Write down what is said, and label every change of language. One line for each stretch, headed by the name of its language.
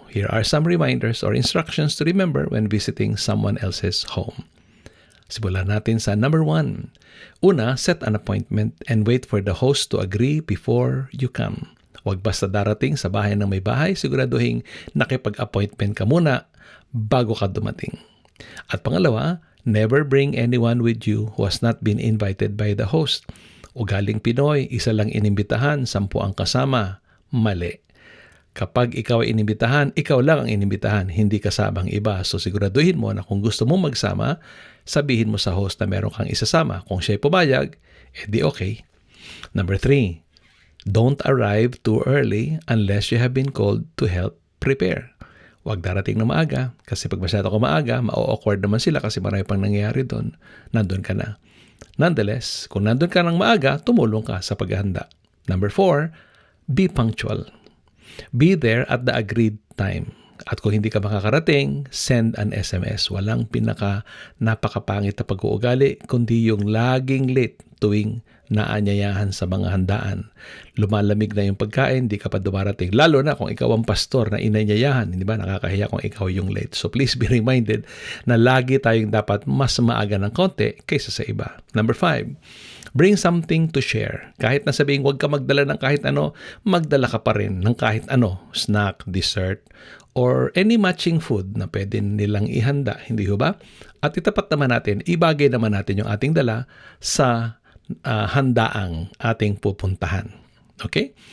English: Here are some reminders or instructions to remember when visiting someone else's home.
Filipino: Simulan natin sa number 1. Una,
English: set an appointment and wait for the host to agree before you come.
Filipino: Huwag basta darating sa bahay ng may bahay, siguraduhin nakipag-appointment ka muna bago ka dumating. At pangalawa,
English: never bring anyone with you who has not been invited by the host.
Filipino: Ugaling Pinoy, isa lang inimbitahan, 10 ang kasama. Mali. Kapag ikaw ay inimbitahan, ikaw lang ang inimbitahan, hindi kasama ang iba. So siguraduhin mo na kung gusto mong magsama, sabihin mo sa host na meron kang isasama. Kung siya'y pumayag, edi okay.
English: Number 3, don't arrive too early unless you have been called to help prepare.
Filipino: Huwag darating na maaga kasi pag masyado ka maaga, ma-awkward naman sila kasi marami pang nangyayari doon. Nandun ka na. Nonetheless, kung nandun ka ng maaga, tumulong ka sa paghahanda.
English: Number 4, be punctual. Be there at the agreed time.
Filipino: At kung hindi ka makakarating,
English: send an SMS.
Filipino: Walang napakapangit na pag-uugali, kundi yung laging late tuwing naanyayahan sa mga handaan. Lumalamig na yung pagkain, di ka pa dumarating. Lalo na kung ikaw ang pastor na inanyayahan, hindi ba? Nakakahiya kung ikaw yung late.
English: So please be reminded
Filipino: na lagi tayong dapat mas maaga ng konti kaysa sa iba.
English: Number 5, bring something to share.
Filipino: Kahit na sabihin huwag ka magdala ng kahit ano, magdala ka pa rin ng kahit ano.
English: Snack, dessert, or any matching food
Filipino: na pwede nilang ihanda. Hindi ho ba? At itapat naman natin, ibagay naman natin yung ating dala sa handaang ating pupuntahan. Okay?